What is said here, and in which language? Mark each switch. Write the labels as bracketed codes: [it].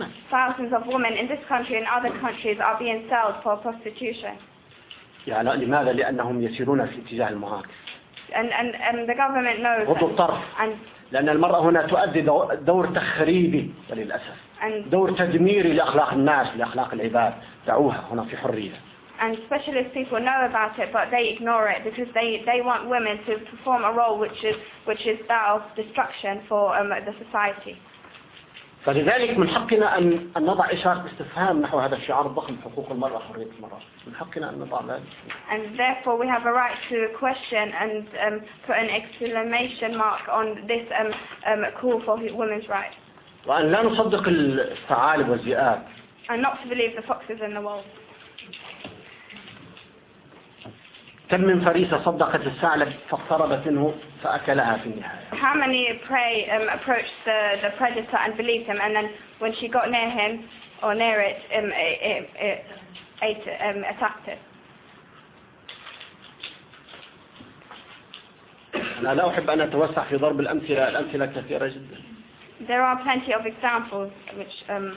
[en] Thousands of women in this country and other countries are being sold for prostitution. [ar] يعني لماذا؟ لأنهم يسيرون في اتجاه المعاكس. [en] And the government knows. [ar] غض الطرف. لأن المرأة هنا تؤدي دور تخريبي وللأسف دور تدميري لأخلاق الناس لأخلاق العباد دعوها هنا في حرية. [en] And specialist people know about it, but they ignore it because they want women to perform a role which is that of destruction for the society. [ar] فلذلك من حقنا أن نضع إشارة استفهام نحو هذا الشعار الضخم حقوق المرأة حرية المرأة من حقنا أن نضع ذلك. [en] And therefore we have a right to question and put an exclamation mark on this call for women's rights. [ar] وأن لا نصدق الثعالب والذئاب. [en] And not to believe the foxes and the wolves. [ar] كم من فريسة صدقت الثعلب فاقتربت منه فأكلها في النهاية. [en] How many prey approached the predator and believed him, and then when she got near him or near it, attacked it. [ar] أنا لا أحب أن أتوسع في ضرب الأمثلة. الأمثلة كثيرة جدا. [en] There are plenty of examples which.